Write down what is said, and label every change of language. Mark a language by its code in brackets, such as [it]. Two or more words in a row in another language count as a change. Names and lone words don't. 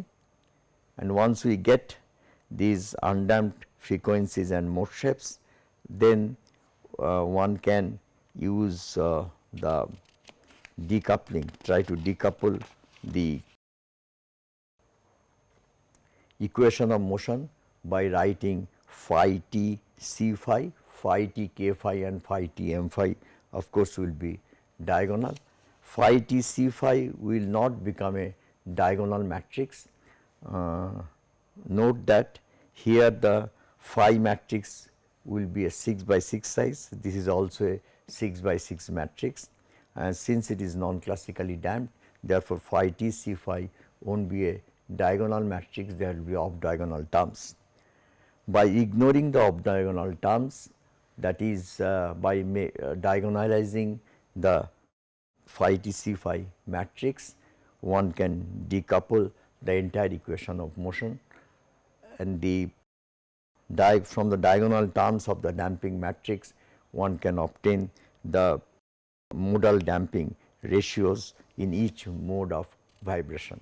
[en] And once we get these undamped frequencies and mode shapes, then one can use the decoupling, try to decouple the equation of motion by writing phi t c phi, phi t k phi and phi t m phi, of course will be diagonal. Phi t c phi will not become a diagonal matrix. Note that here the phi matrix will be a 6 by 6 size, this is also a 6 by 6 matrix, and since it is non-classically damped, therefore, phi t c phi will not be a diagonal matrix, there will be off diagonal terms. By ignoring the off diagonal terms, that is by diagonalizing the phi t c phi matrix, one can decouple the entire equation of motion, and from the diagonal terms of the damping matrix, one can obtain the modal damping ratios in each mode of vibration.